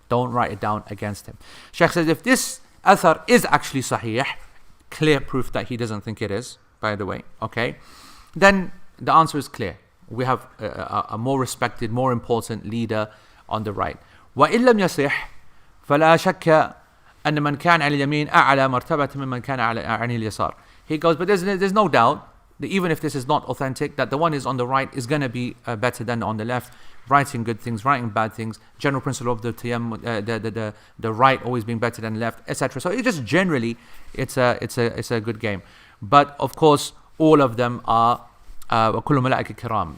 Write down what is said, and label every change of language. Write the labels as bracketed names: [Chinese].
[English] Don't write it down against him. Shaykh says, if this athar is actually sahih, clear proof that he doesn't think it is, by the way, okay, then the answer is clear. We have a more respected, more important leader on the right. [Arabic] وإن لم يصح فلا شك أن من كان على اليمين أعلى مرتبة ممن كان عن اليسار. [English] He goes, but there's no doubt that even if this is not authentic, that the one is on the right is going to be better than on the left, writing good things, writing bad things, general principle of the the right always being better than the left, etc. So it just generally, it's a good game. But of course, all of them are [Arabic] وَكُلُّ مَلَائِكَ كِرَامٍ.